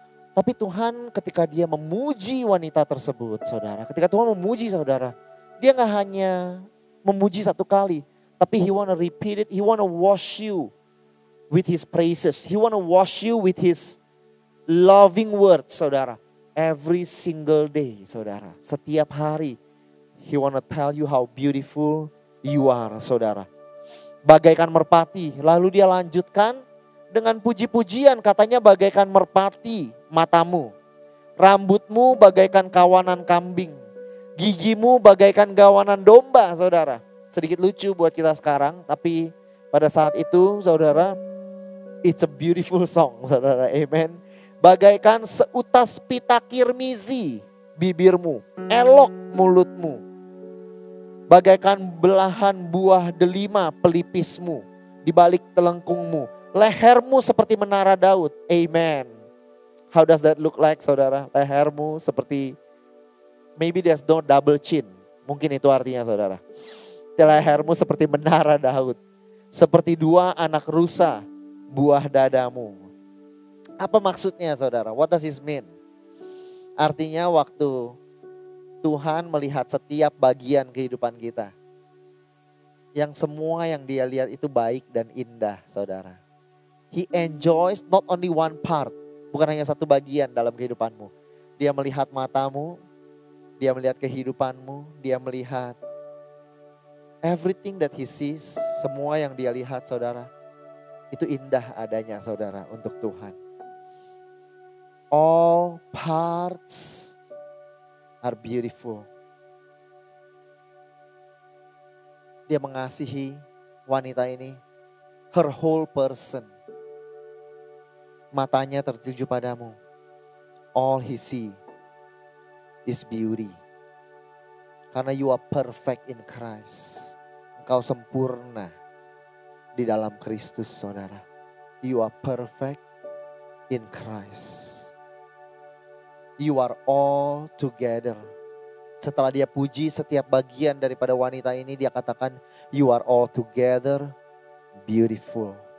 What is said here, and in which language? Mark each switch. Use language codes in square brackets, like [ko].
[id] Tapi Tuhan ketika dia memuji wanita tersebut saudara. Ketika Tuhan memuji saudara. Dia gak hanya memuji satu kali. Tapi [en] he wanna repeat it. He wanna wash you with his praises. He wanna wash you with his loving words saudara. Every single day saudara. [id] Setiap hari. [en] He wanna tell you how beautiful you are saudara. [id] Bagaikan merpati. Lalu dia lanjutkan dengan puji-pujian. Katanya bagaikan merpati matamu. Rambutmu bagaikan kawanan kambing. Gigimu bagaikan gawanan domba saudara. Sedikit lucu buat kita sekarang. Tapi pada saat itu saudara. [en] It's a beautiful song, [id] saudara. Amen. Bagaikan seutas pita kirmizi bibirmu, elok mulutmu. Bagaikan belahan buah delima pelipismu, di balik telengkungmu. Lehermu seperti menara Daud. Amen. [en] How does that look like, saudara? [id] Lehermu seperti, [en] maybe there's no double chin. [id] Mungkin itu artinya, saudara. Lehermu seperti menara Daud. Seperti dua anak rusa, buah dadamu. Apa maksudnya, [en] saudara? What does this mean? [id] Artinya waktu Tuhan melihat setiap bagian kehidupan kita, yang semua yang dia lihat itu baik dan indah, saudara. [en] He enjoys not only one part, [id] bukan hanya satu bagian dalam kehidupanmu. Dia melihat matamu, dia melihat kehidupanmu, dia melihat [en] everything that he sees, [id] semua yang dia lihat, saudara. Itu indah adanya, saudara, untuk Tuhan. [en] All parts are beautiful. [id] Dia mengasihi wanita ini, [en] her whole person. [id] Matanya tertuju padamu. [en] All he see is beauty. [id] Karena [en] you are perfect in Christ. [id] Engkau sempurna di dalam Kristus, saudara. [en] You are perfect in Christ. You are all together. [id] Setelah dia puji setiap bagian daripada wanita ini, dia katakan, [en] you are all together beautiful.